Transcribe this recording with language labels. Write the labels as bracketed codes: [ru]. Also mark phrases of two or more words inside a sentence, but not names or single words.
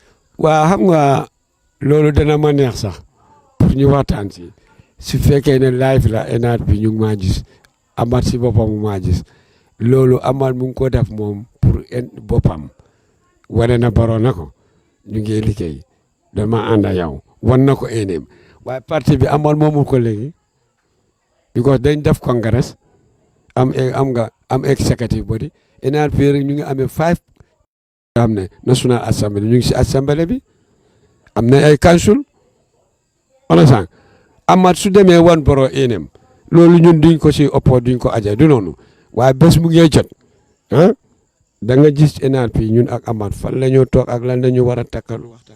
[wo] waa xam nga loolu dana ma neex sax pour ñu waxtaan si su fekkee ne live la NRP ñu ngi maa gis Amat si boppam mu maa gis loolu Amat mu ngi ko def moom pour boppam wane na Barrow na ko ñu ngi liggéey dama ànd ak yow wan na ko eneem waaye parti bi Amat moomul ko léegi because dañ def congress am [en] executive body [wo] NRP rek ñu ngi amee 5 xam ne National Assembly ñu ngi si assemblée bi am na ay council on sang Amat su demee wan Barrow eneem loolu ñun duñ ko si oppo duñ ko aja du noonu waaye bés mu ngi jot da nga gis NRP ñun ak Amat fan la ñoo toog ak lan la ñu war a takkal waxtaan.